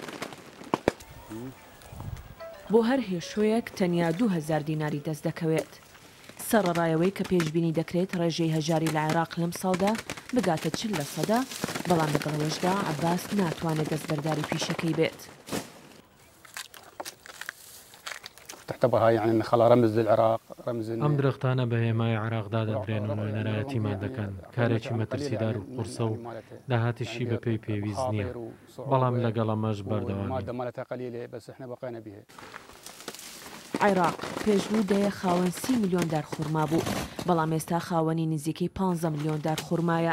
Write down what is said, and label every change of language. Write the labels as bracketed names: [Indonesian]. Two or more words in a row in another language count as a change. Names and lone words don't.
[Central Kurdish] بۆ هەر هێشوەیەک تەنیا 2000 دیناری دەست دەکەوێت. سەرڕایەوەی کە پێشبینی دەکرێت ڕێژەی هەژاری لە عێراق لەم ساڵدا بگاتە 40%، بەڵام لەگەڵەوەشدا عەباس ناتوانێت دەستبەرداری پیشەکەی بێت. [Arabic] تعتبرها يعني خلا رمز للعراق رمز [Central Kurdish] ئەم درەختانە بە هێمای عێراقدا دەدرێن و نوێنەرایەتیمان دەکەن. کارێکی مەترسیدار و قورسە و داهاتیشی بە پێی پێویست نییە، بەڵام لەگەڵ ئەمەش بەردەوامین. عێراق پێشبوو دەیە خاوەن 30 میلیۆن دار خوڕما بوو، بەڵام ئێستا خاوەنی نزیکەی 15 میلیۆن دار خوڕمایە.